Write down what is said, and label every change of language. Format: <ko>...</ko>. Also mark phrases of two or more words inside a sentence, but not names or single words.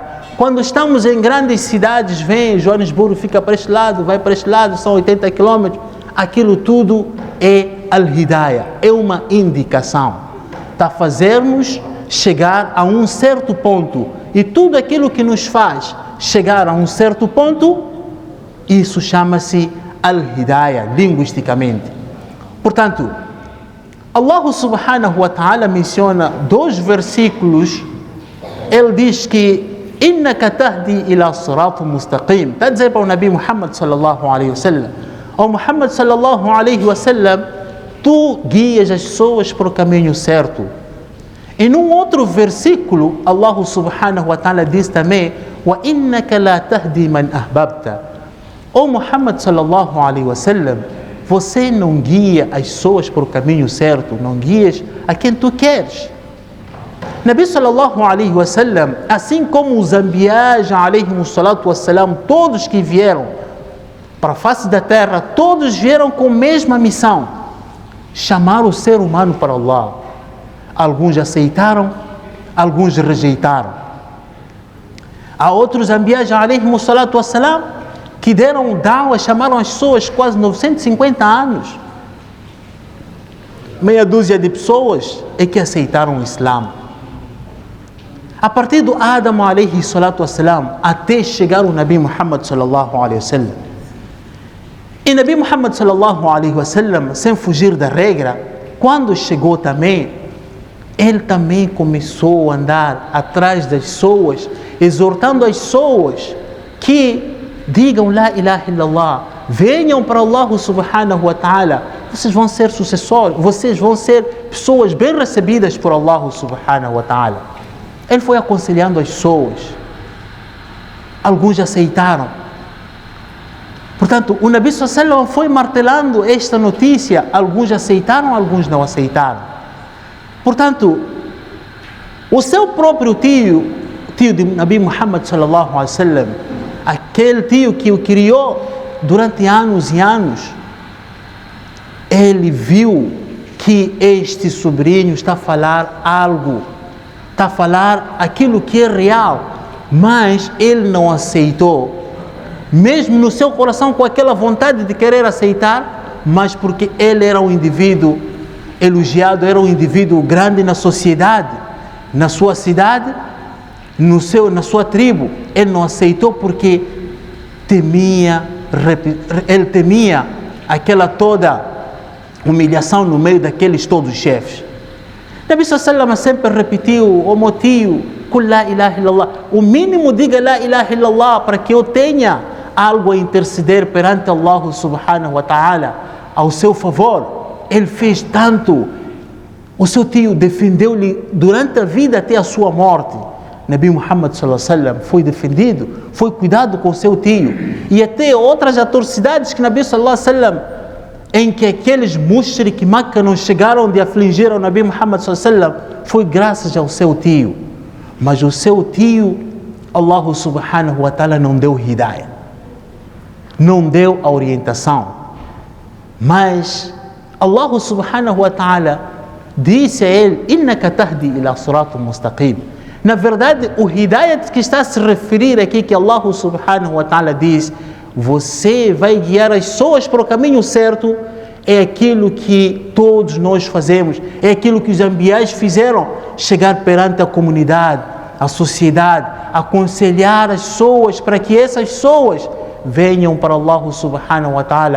<pt>Quando estamos em grandes cidades, vem Joanesburgo, fica para este lado, vai para este lado, são 80 quilômetros, aquilo tudo é Al-Hidayah, é uma indicação, está a fazermos chegar a um certo ponto, e tudo aquilo que nos faz chegar a um certo ponto, isso chama-se Al-Hidayah, linguisticamente. Portanto,</pt> <ar>الله سبحانه وتعالى</ar> <pt>menciona 2 versículos. Ele diz que</pt> <ar>إنك تهدي إلى صراط مستقيم.</ar> <pt>Está a dizer para o Nabi Muhammad</pt> <ar>صلى الله عليه وسلم:</ar> <pt>ó Muhammad</pt> <ar>صلى الله عليه وسلم,</ar> <pt>tu guias as pessoas para o caminho certo. E num outro versículo,</pt> <ar>الله سبحانه وتعالى</ar> <pt>diz também:</pt> <ar>وإنك لا تهدي من أحببت.</ar> <pt>Ó Muhammad</pt> <ar>صلى الله عليه وسلم,</ar> <pt>você não guia as pessoas para o caminho certo, não guias a quem tu queres.</pt> <ar>نبي صلى الله عليه وسلم,</ar> <pt>assim como os anbiyas</pt> <ar>عليهم الصلاة والسلام,</ar> <pt>todos que vieram para a face da terra, todos vieram com a mesma missão: chamar o ser humano para Allah. Alguns aceitaram, alguns rejeitaram. Há outros anbiyas</pt> <ar>عليهم الصلاة والسلام</ar> <pt>que deram da'wah, chamaram as pessoas quase 950 anos. Meia dúzia de pessoas é que aceitaram o Islã. A partir do Adam</pt> <ar>عليه الصلاة والسلام</ar> <pt>até chegar o Nabi Muhammad</pt> <ar>صلى الله عليه وسلم.</ar> <pt>E Nabi Muhammad</pt> <ar>صلى الله عليه وسلم,</ar> <pt>sem fugir da regra, quando chegou também, ele também começou a andar atrás das pessoas, exortando as pessoas que digam</pt> <ar>لا إله إلا الله,</ar> <pt>venham para</pt> <ar>الله سبحانه وتعالى,</ar> <pt>vocês vão ser sucessores, vocês vão ser pessoas bem recebidas por</pt> <ar>الله سبحانه وتعالى.</ar> <pt>Ele foi aconselhando as pessoas, alguns aceitaram. Portanto, o</pt> <ar>نبي صلى الله عليه وسلم</ar> <pt>foi martelando esta notícia, alguns aceitaram, alguns não aceitaram. Portanto, o seu próprio tio de Nabi Muhammad</pt> <ar>صلى الله عليه وسلم,</ar> <pt>aquele tio que o criou durante anos e anos, ele viu que este sobrinho está a falar algo, está a falar aquilo que é real, mas ele não aceitou, mesmo no seu coração com aquela vontade de querer aceitar, mas porque ele era um indivíduo elogiado, era um indivíduo grande na sociedade, na sua cidade, na sua tribo. Ele não aceitou porque ele temia aquela toda humilhação no meio daqueles todos chefes.</pt> <ar>نبي صلى الله عليه وسلم</ar> <pt>sempre repetiu o meu tio,</pt> <ar>قل لا إله إلا الله,</ar> <pt>o mínimo diga</pt> <ar>لا إله إلا الله,</ar> <pt>para que eu tenha algo a interceder perante</pt> <ar>الله سبحانه وتعالى</ar> <pt>ao seu favor. Ele fez tanto, o seu tio defendeu-lhe durante a vida até a sua morte. Nabi Muhammad</pt> <ar>صلى الله عليه وسلم</ar> <pt>foi defendido, foi cuidado com o seu tio, e até outras atrocidades que</pt> <ar>نبي صلى الله عليه وسلم,</ar> <pt>em que aqueles</pt> <ar>مشرك مكة</ar> <pt>não chegaram de afligir ao Nabi Muhammad</pt> <ar>صلى الله عليه وسلم,</ar> <pt>foi graças ao seu tio. Mas o seu tio,</pt> <ar>الله سبحانه وتعالى</ar> <pt>não deu hidayah, não deu a orientação. Mas</pt> <ar>الله سبحانه وتعالى</ar> <pt>disse a ele:</pt> <ar>إنك تهدي إلى صراط مستقيم.</ar> <pt>Na verdade, o hidayat que está a se referir aqui, que</pt> <ar>الله سبحانه وتعالى</ar> <pt>diz, você vai guiar as pessoas para o caminho certo, é aquilo que todos nós fazemos, é aquilo que os anbiás fizeram, chegar perante a comunidade, a sociedade, aconselhar as pessoas para que essas pessoas venham para</pt> <ar>الله سبحانه وتعالى.</ar>